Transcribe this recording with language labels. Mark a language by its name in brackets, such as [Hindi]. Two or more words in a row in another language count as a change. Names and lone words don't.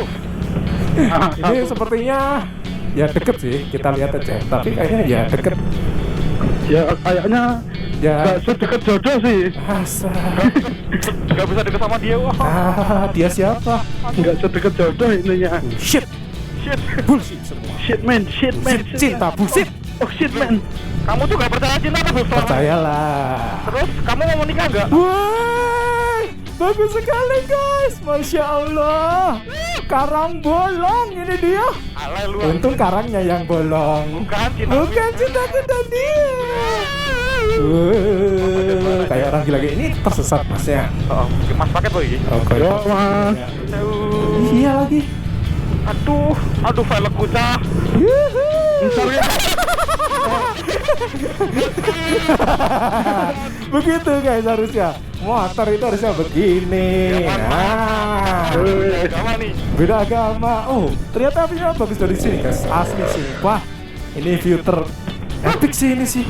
[Indonesian] Ini sepertinya ya deket sih, kita lihat aja. Tapi kayaknya ya deket. Ya kayaknya Ya. nggak sedekat jodoh sih. Asa. Gak bisa deket sama dia. Wah. Dia siapa? Nggak sedekat jodoh ininya. Shit. Shit. Bullshit semua. [English] Shit man. [Indonesian] Cinta bullshit. [English] Oh shit man. [Indonesian] Kamu tuh gak percaya cinta apa, Bos? Percayalah. Terus kamu mau menikah enggak? Wah, bagus sekali guys, [Arabic] masya Allah. [Indonesian] Karang bolong ini dia. Alay lu. Untung karangnya yang bolong. Bukan cinta. Bukan cintaku dan dia. Kayak orang gila ini tersesat masnya. Oh, Mas paket boy. Oke. Yo mas. Iya lagi. Aduh, velgku cah. Yuhu. Begitu guys harusnya. Motor itu harusnya begini. Nah, beda agama. Oh, ternyata apinya bagus dari sini guys. Asli sih. Wah, ini [English] view epic [Indonesian] sih ini sih.